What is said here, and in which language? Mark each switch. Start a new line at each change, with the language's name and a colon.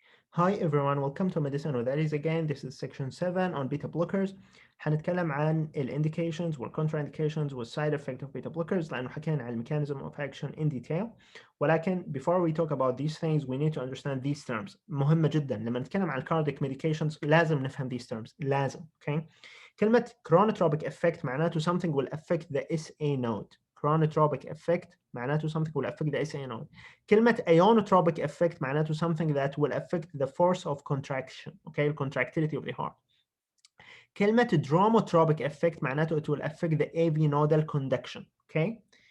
English: Hi everyone, welcome to Medicine with Aries again. This is section 7 on beta blockers.
Arabic: هنتكلم عن ال indications وال contraindications وال
English: side effect of beta blockers
Arabic: لأنه حكينا عن
English: mechanism of action in detail.
Arabic: ولكن
English: before we talk about these things we need to understand these terms.
Arabic: مهمة جدا لما نتكلم عن cardiac medications لازم نفهم
English: these terms.
Arabic: لازم. Okay.
English: كلمة chronotropic effect معناته something will affect the SA node. Chronotropic effect معناته something will affect the SA node. كلمة ionotropic effect معناته something that will affect the force of contraction, okay, contractility of the heart. كلمة dromotropic effect معناته it will affect the AV nodal conduction, okay.